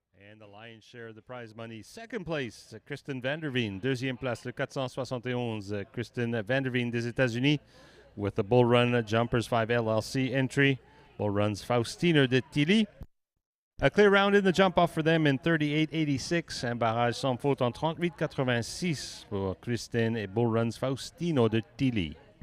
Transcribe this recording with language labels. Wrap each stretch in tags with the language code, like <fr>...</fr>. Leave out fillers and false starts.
<en>And the lion's share of the prize money. Second place, Kristen Vanderveen.</en> <fr>Deuxième place, le 471, Kristen Vanderveen des États-Unis</fr> <en>with the Bull Run Jumpers 5 LLC entry. Bull Run's Faustino de Tilly. A clear round in the jump-off for them in 38.86.</en> <fr>Un barrage sans faute en 38.86 pour Kristen et Bull Run's Faustino de Tilly.</fr>